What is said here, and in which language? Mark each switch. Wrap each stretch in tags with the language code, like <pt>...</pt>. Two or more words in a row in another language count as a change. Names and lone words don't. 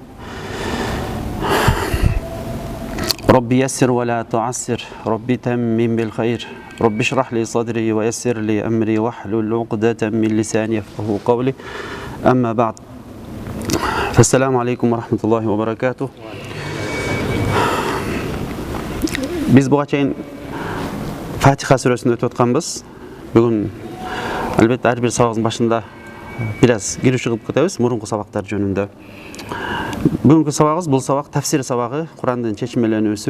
<ar>ربي يسر ولا تعسر ربي تمم بالخير رب اشرح لي صدري ويسر لي أمري واحلل عقدة من لساني يفقهوا قولي أما بعد فالسلام عليكم ورحمة الله وبركاته.</ar> <ky>Биз буга чейин Фатиха сүрөсүн өтүп атканбыз. Бүгүн албетте ар бир сабактын башында бираз кирип чыгып кетебиз мурунку сабактар жөнүндө. Бүгүнкү сабагыбыз бул сабак тафсир сабагы, Курандын чечимеленүүсү.</ky>